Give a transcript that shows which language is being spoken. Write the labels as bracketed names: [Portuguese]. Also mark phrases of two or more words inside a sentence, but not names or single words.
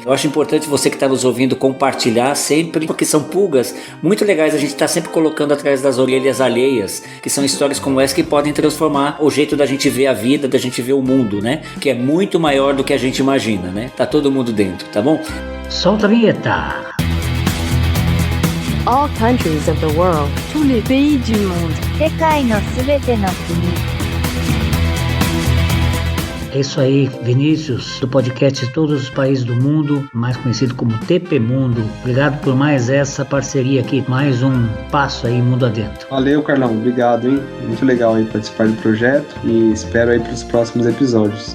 [Portuguese] Eu acho importante você que está nos ouvindo compartilhar sempre, porque são pulgas muito legais. A gente está sempre colocando atrás das orelhas alheias, que são histórias como essa que podem transformar o jeito da gente ver a vida, da gente ver o mundo, né? Que é muito maior do que a gente imagina, né? Tá todo mundo dentro, tá bom? Solta a vinheta. [English] All countries of the world. [French] Tous les pays du monde. [Japanese] 世界のすべての国。 [Portuguese] É isso aí, Vinícius, do podcast Todos os Países do Mundo, mais conhecido como TP Mundo. Obrigado por mais essa parceria aqui, mais um passo aí mundo adentro. Valeu, Carlão, obrigado, hein? Muito legal aí participar do projeto e espero aí para os próximos episódios.